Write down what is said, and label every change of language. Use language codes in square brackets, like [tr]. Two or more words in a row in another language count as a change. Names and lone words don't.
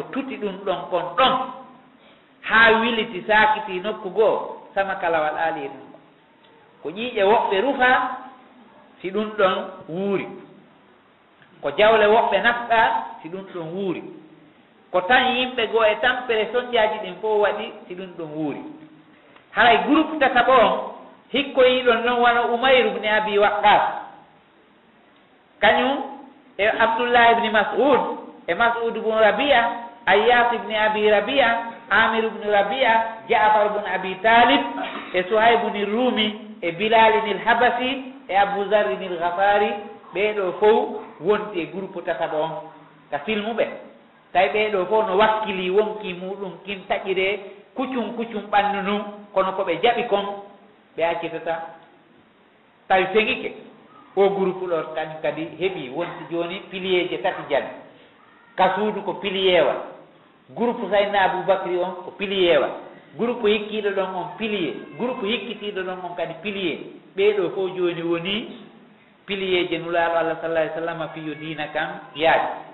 [ff] tuti ɗum ɗon kon ɗon ha wiliti sakiti nokku goo sama kalawal aali e ɗum ko ƴiiƴe woɓɓe rufa si ɗum ɗon wuuri ko jawle woɓɓe nafɗa si ɗum ɗon wuuri ko tan yimɓe goo e tampere soñƴaji ɗin fof waɗi si ɗum ɗon wuuri haray groupe tataɓo on hikkoyiɗon noon wona Umayru ibn Abi Waqqas kañum e Abdullah ibn Mas'ud e Mas'ud ibn Rabi'a Ayyas ibn Abi Rabi'a Amir ibn Rabi'a Ja'far ibn Abi Talib e Suhayb ibn Rumi e Bilal ibn al-Habasi e Abu Zarr ibn al-Ghafari ɓeɗo fof wonti e groupe tataɓo on ka filmuɓe tawi ɓeɗo fof no wakkili wonki muɗum kin taƴire kuccum ɓannu num kono koɓe jaɓi kon ɓe accitata tawi feŋike o groupe ɗo kañum kadi heeɓi wonti joni pilier je tati jani ka suudu ko pilier wa groupe Sayyidina Aboubacry on ko pilier wa groupe hikkiɗo ɗon on pilier groupe hikkitiɗo ɗon on kadi pilier ɓeɗo fof joni woni pilier je nulaɗo Allah [ar] صلى الله عليه وسلم [ff] fiyo diina kan yaaji